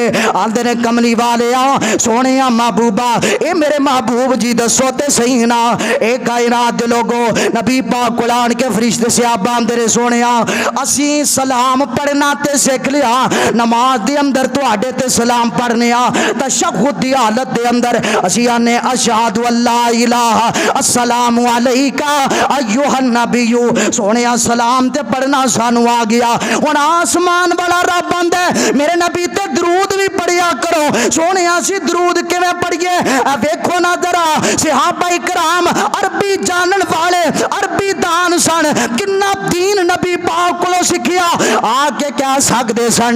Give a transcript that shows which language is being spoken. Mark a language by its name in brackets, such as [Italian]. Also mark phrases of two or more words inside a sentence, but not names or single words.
[Punjabi] ਆਂਦੇ ਨੇ ਕਮਲੀ ਵਾਲੇ ਆ ਸੋਹਣੇ ਮਹਿਬੂਬਾ ਏ ਮੇਰੇ ਮਹਿਬੂਬ ਜੀ ਦੱਸੋ ਤੇ ਸਹੀ ਨਾ ਏ ਕਾਇਨਾਤ ਦੇ ਲੋਕੋ। ਨਬੀ ਪਾਕ ਕੁਰਾਨ ਕੇ ਫ਼ਰਿਸ਼ਤੇ ਸਹਾਬਾ ਆਂਦੇ ਨੇ ਸੋਹਣੇ ਅਸੀਂ ਸਲਾਮ ਪੜ੍ਹਨਾ ਤੇ ਸਿੱਖ ਲਿਆ, ਨਮਾਜ਼ ਦੇ ਅੰਦਰ ਤੁਹਾਡੇ ਤੇ ਸਲਾਮ ਪੜ੍ਹਨੇ ਆ, ਤਸ਼ਹੁਦ ਦੀ ਹਾਲਤ ਦੇ ਅੰਦਰ ਅਸੀਂ ਆਨੇ [Arabic] أشهد أن لا إله السلام عليك أيها النبي. [Punjabi] ਸੋਹਣੇ ਸਲਾਮ ਤੇ ਪੜ੍ਹਨਾ ਸਾਨੂੰ ਆ ਗਿਆ। ਹੁਣ ਆਸਮਾਨ ਵਾਲਾ ਰੱਬ ਆਂਦਾ ਮੇਰੇ ਨਬੀ ਤੇ ਦਰੂਦ ਵੀ ਪੜ੍ਹਿਆ ਕਰੋ। ਸੋਹਣੇ ਅਸੀਂ ਦਰੂਦ ਕਿਵੇਂ ਪੜ੍ਹੀਏ? ਵੇਖੋ ਨਾ ਜ਼ਰਾ ਸਹਾਬਾ ਇਕਰਾਮ ਅਰਬੀ ਜਾਣਨ ਵਾਲੇ ਅਰਬੀ ਦਾਨ ਸਨ, ਕਿੰਨਾ ਦੀਨ ਨਬੀ ਪਾਕ ਕੋਲੋਂ ਸਿੱਖਿਆ ਆ ਕੇ ਕਿਆ ਸਕਦੇ ਸਨ।